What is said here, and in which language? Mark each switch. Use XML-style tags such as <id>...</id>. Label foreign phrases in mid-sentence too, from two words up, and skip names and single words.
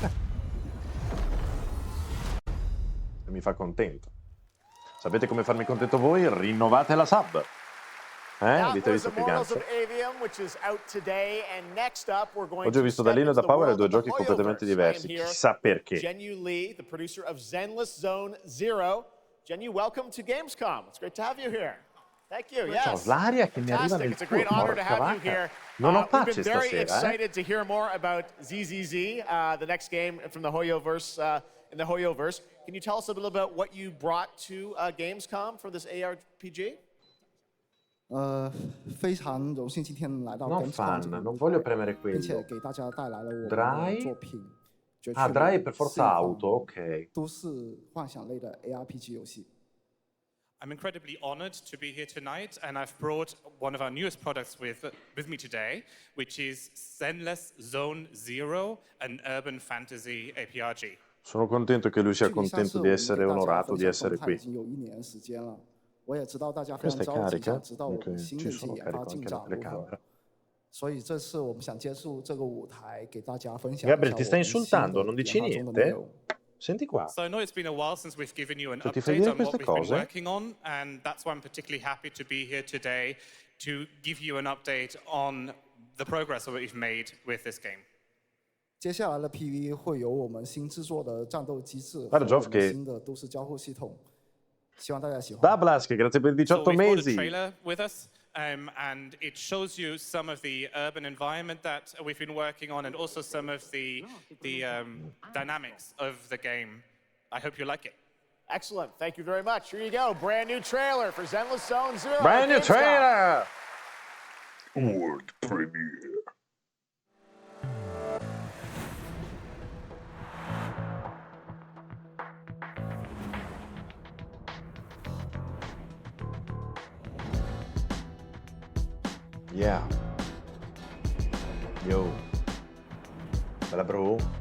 <it>E mi fa contento. Sapete come farmi contento voi? Rinnovate la sub. Avete visto che gancio? Oggi ho visto da Lino e da Power due giochi completamente diversi. Chissà perché.</it> <en>Jenyu Lee, the producer of Zenless Zone Zero. Jenyu, welcome to Gamescom. It's great to have you here. Thank you. Yes.</en> <it>Ciao, l'aria che mi arriva nel cuore, porca vacca. Non ho pace stasera.</it> <en>We've been very excited to hear more about ZZZ, the next game from the Hoyoverse, in the Hoyoverse. Can you tell us a little about what you brought to Gamescom for this ARPG?</en> <zh>非常荣幸今天来到</zh> <it>Non fan, non voglio premere</it> <zh>并且</zh> <it>quello.</it> <zh>给大家带来了我们的</zh> <it>Dry?</it> <zh>作品。绝 Ah, 区</zh> <it>Dry per forza 4 auto, ok.</it> <zh>都市幻想类的 ARPG 游戏。</zh> <en>I'm incredibly honored to be here tonight, and I've brought one of our newest products with me today, which is Zenless Zone Zero, an urban fantasy APRG.</en> <it>Sono contento che lui sia contento di essere onorato di essere qui.</it> <zh>已经有1年时间了，我也知道大家非常</zh> <it>Questa è</it> <zh>着急</zh> <it>carica?</it> <zh>想知道我</zh> <it>Ok,</it> <zh>们新的</zh> <it>ci</it> <zh>一些</zh> <it>sono</it> <zh>研发</zh> <it>carico</it> <zh>进</zh> <it>anche la</it> <zh>展如何。</zh> <it>telecamera.</it> <zh>所以这次我们想借助这个舞台给大家分享</zh> <it>Gabriel, ti stai insultando? Non dici</it> <zh>研发中的内</zh> <it>niente?</it> <zh>容。</zh> <it>Senti qua.</it> <en>So I know it's been a while since we've given you an</en> <it>Tu ti fai</it> <en>update</en> <it>dire</it> <en>on what</en> <it>queste</it> <en>we've been</en> <it>cose?</it> <en>working on, and that's why I'm particularly happy to be here today to give you an update on the progress that we've made with this game.</en> <zh>接下来的 PV 会有我们新制作的战斗机制</zh> <it>Guarda,</it> <zh>和我</zh> <it>Geoff,</it> <zh>们</zh> <it>che-</it> <zh>新的都市交互系统，希望大家喜欢。</zh> <it>Da Blask, grazie per i</it> <en>So</en> <it>18</it> <en>we've got a</en> <it>mesi.</it> <en>trailer with us, and it shows you some of the urban environment that we've been working on, and also some of the dynamics of the game. I hope you like it. Excellent. Thank you very much. Here you go. Brand new trailer for Zenless Zone Zero. Brand new Gamescom. trailer! World premiere. Yeah.</en> <it>Yo. Bella bro.</it>